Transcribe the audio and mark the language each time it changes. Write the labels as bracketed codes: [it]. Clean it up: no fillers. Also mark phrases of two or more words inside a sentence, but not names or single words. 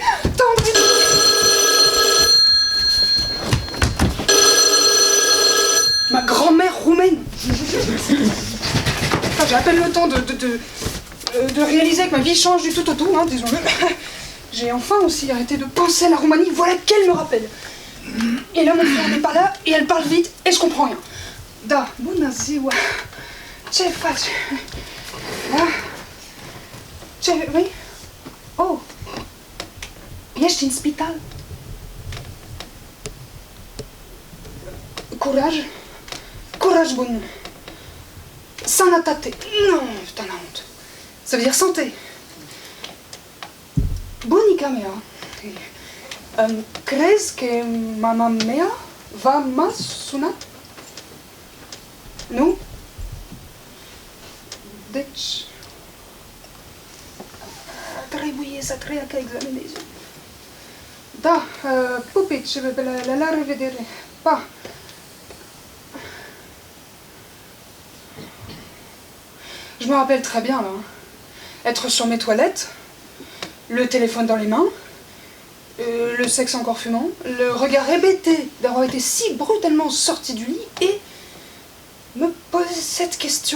[fr] Tendre et doux. Ma grand-mère roumaine. Enfin, j'ai à peine le temps de réaliser que ma vie change du tout au tout, hein, disons-le. J'ai enfin aussi arrêté de penser à la Roumanie, voilà qu'elle me rappelle. Et là, mon frère n'est pas là, et elle parle vite, et je comprends rien. [ro] Da, bună ziua. Ce faci? Da? Ce, oui? Oh! Ești în spital? Curaj? Curaj bun. Sănătate. [fr] Non, putain la honte. Ça veut dire santé. [ro] Bunica mea. Crezi că mama mea va mă suna? Nu? Deci... trebuie să treacă examenul. Da, pupici, la revedere. Pa! [fr] Je me rappelle très bien, là. Être sur mes toilettes, le téléphone dans les mains, le sexe encore fumant, le regard hébété d'avoir été si brutalement sorti du lit et me poser cette question.